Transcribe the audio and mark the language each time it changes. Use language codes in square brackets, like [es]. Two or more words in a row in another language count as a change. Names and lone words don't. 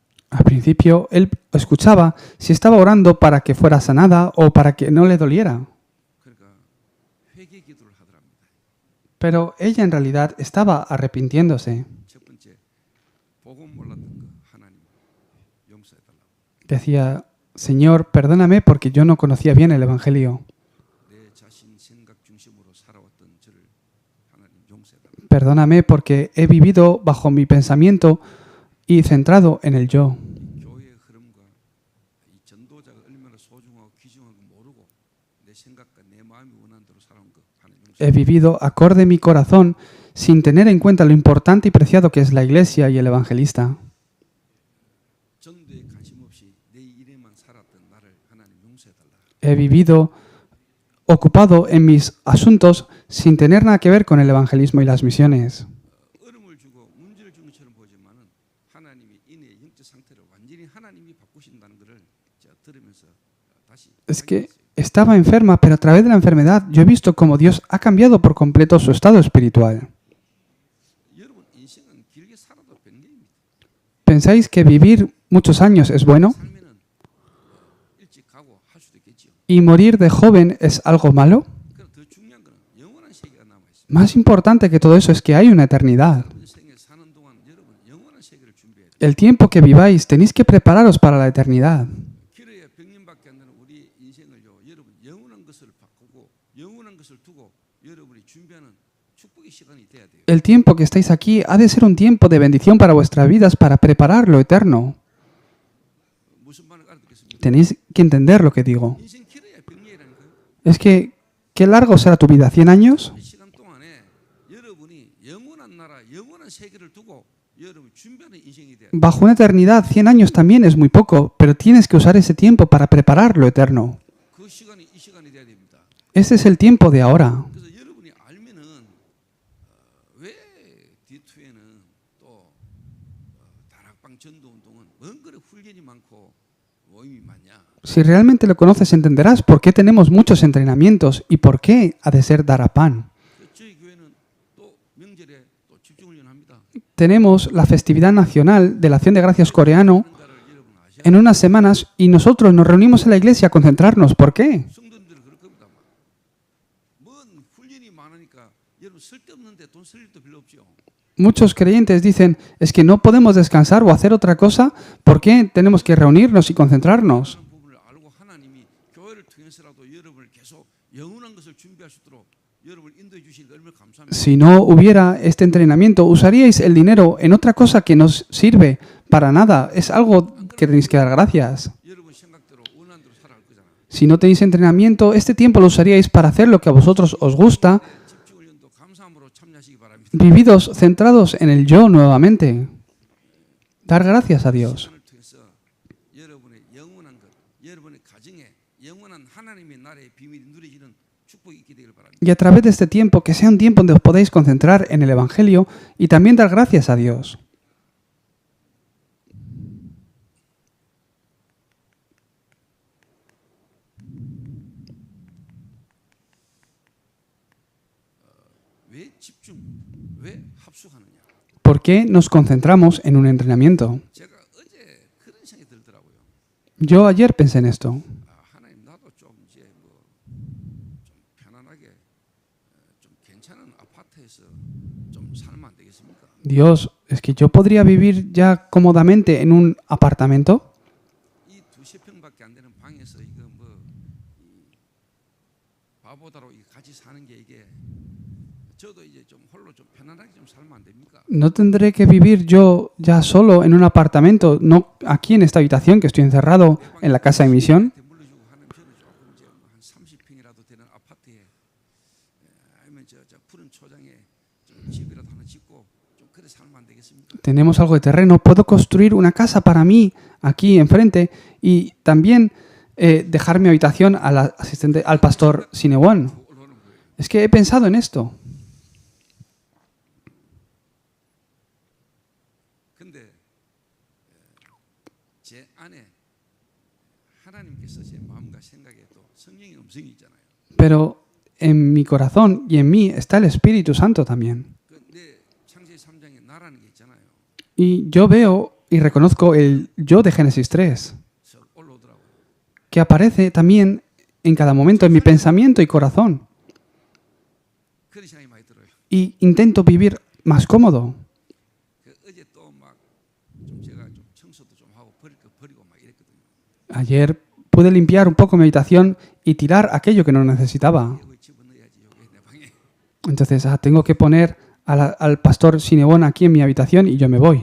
[es] Al principio, él escuchaba si estaba orando para que fuera sanada o para que no le doliera. [ko] 그러니까 회개 기도를 하더랍니다. [es] Pero ella en realidad estaba arrepintiéndose. [ko] 첫 번째, 복음 몰랐던 거 하나님 용서해달라고. [es] Decía, Señor, perdóname porque yo no conocía bien el Evangelio. [ko] 내 자신 생각 중심으로 살아왔던 저를 하나님 용서해달라고. [es] Perdóname porque he vivido bajo mi pensamiento y centrado en el yo. [ko] 교회의 흐름과 이 전도자가 얼마나 소중하고 귀중한 거 모르고 내 생각과 내 마음이 원하는 대로 살아온 거 하나님 용서해. [es] He vivido acorde mi corazón sin tener en cuenta lo importante y preciado que es la iglesia y el evangelista. [ko] 전도에 관심 없이 내 일에만 살았던 나를 하나님 용서해달라. [es] He vivido ocupado en mis asuntos sin tener nada que ver con el evangelismo y las misiones. [ko] 어려움을 주고 문제를 준 것처럼 보지만은 하나님이 인의 영적 상태를 완전히 하나님이 바꾸신다는 것을 제가 들으면서 다시 [es] Es que estaba enferma, pero a través de la enfermedad yo he visto cómo Dios ha cambiado por completo su estado espiritual. [ko] 여러분 인생은 길게 살아도 변개입니다. [es] ¿Pensáis que vivir muchos años es bueno? [ko] 살면은 일찍 가고 할 수도 있겠지요. [es] ¿Y morir de joven es algo malo? [ko] 그럼 더 중요한 거는 영원한 세계가 남아 있습니다. [es] Más importante que todo eso es que hay una eternidad. [ko] 인생에 사는 동안 여러분 영원한 세계를 준비해야 돼요. [es] El tiempo que viváis tenéis que prepararos para la eternidad. [ko] 길어야 100년밖에 안 되는 우리 인생을요. 여러분 영원한 것을 바꾸고 영원한 것을 두고 여러분이 준비하는 축복의 시간이 돼야 돼요. [es] El tiempo que estáis aquí ha de ser un tiempo de bendición para vuestras vidas para preparar lo eterno. [ko] 무슨 말을 알아듣겠습니까? [es] Tenéis que entender lo que digo. [ko] 인생 길어야 100년이라니까요. [es] Es que, ¿qué largo será tu vida? ¿100 años? [ko] 이 시간 동안에 여러분이 영원한 나라, 영원한 세계를 두고 여러분이 준비하는 인생이 돼야 돼요. [es] Bajo una eternidad, 100 años también es muy poco, pero tienes que usar ese tiempo para preparar lo eterno. [ko] 그 시간이 이 시간이 돼야 됩니다. [es] Ese es el tiempo de ahora. [ko] 그래서 여러분이 알면은 왜 D2에는 또 다락방 전도 운동은 원거리 훈련이 많고 모임이 많냐? [es] Si realmente lo conoces, entenderás por qué tenemos muchos entrenamientos y por qué ha de ser dar a pan. [ko] 저희 교회는 또 명절에 또 집중 훈련합니다. [es] Tenemos la festividad nacional de la Acción de Gracias coreano [ko] 그런 거를 여러분 아셔야 [es] en unas semanas y nosotros nos reunimos en la iglesia a concentrarnos. ¿Por qué? [ko] 성도들은 그럴 겁니다. 뭔 훈련이 많으니까 여러분 쓸데없는데 돈 쓸 일도 별로 없죠. [es] Muchos creyentes dicen, es que no podemos descansar o hacer otra cosa, ¿por qué tenemos que reunirnos y concentrarnos? [ko] 그런 부분을 알고 하나님이 교회를 통해서라도 여러분을 계속 영원한 것을 준비할 수 있도록 여러분을 인도해 주시니까 얼마나 감사합니다. [es] Si no hubiera este entrenamiento, usaríais el dinero en otra cosa que nos sirve para nada. Es algo que tenéis que dar gracias. [ko] 여러분 생각대로 원하는 대로 살아갈 거잖아요. [es] Si no tenéis entrenamiento, este tiempo lo usaríais para hacer lo que a vosotros os gusta. [ko] 집중 훈련도 감사함으로 참여하시기 바랍니다. [es] Vividos centrados en el yo nuevamente. Dar gracias a Dios. [ko] 시간을 통해서 여러분의 영원한 것, 여러분의 가정에 영원한 하나님의 나라의 비밀이 누려지는 축복이 있게 되길 바랍니다. [es] Y a través de este tiempo, que sea un tiempo donde os podáis concentrar en el Evangelio y también dar gracias a Dios. [ko] 왜 집중, 왜 합숙하느냐? [es] ¿Por qué nos concentramos en un entrenamiento? [ko] 제가 어제 그런 생각이 들더라고요. [es] Yo ayer pensé en esto. [ko] 하나님 나도 좀 이제 뭐 좀 편안하게 좀 괜찮은 아파트에서 좀 살면 안 되겠습니까? [es] Dios, ¿es que yo podría vivir ya cómodamente en un apartamento? [ko] 이 두세 평밖에 안 되는 방에서 이거 뭐 바보다로 이 같이 사는 게 이게 저도 이제 좀 홀로 좀 편안하게 좀 살면 안 됩니까? [es] ¿No tendré que vivir yo ya solo en un apartamento, no aquí en esta habitación que estoy encerrado en la casa de misión? [ko] 물러주고 하는 저는 조금 이제 한 30평이라도 되는 아파트에 아니면 저 푸른 초장에 좀 집이라도 하나 짓고 좀 그래 살면 안 되겠습니까? [es] Tenemos algo de terreno, puedo construir una casa para mí aquí enfrente y también dejar mi habitación al asistente, al pastor Sinewan. [ko] 올라오는 거예요. [es] Es que he pensado en esto. [ko] 근데 제 안에 하나님께서 제 마음과 생각에 또 성령의 음성이 있잖아요. [es] Pero en mi corazón y en mí está el Espíritu Santo también. [ko] 내 창세기 3장에 나라는 게 있잖아요. [es] Y yo veo y reconozco el yo de Génesis 3, [ko] 썩 올라오더라고요. [es] que aparece también en cada momento en mi pensamiento y corazón. [ko] 그런 생각이 많이 들어요. [es] Y intento vivir más cómodo. [ko] 어제 또 막 좀 제가 좀 청소도 좀 하고 버릴 거 버리고 막 이랬거든요. [es] Ayer pude limpiar un poco mi habitación y tirar aquello que no necesitaba. [ko] 이거 집어넣어야지 여기 내 방에. [es] Entonces, tengo que poner al pastor Sinebón aquí en mi habitación y yo me voy.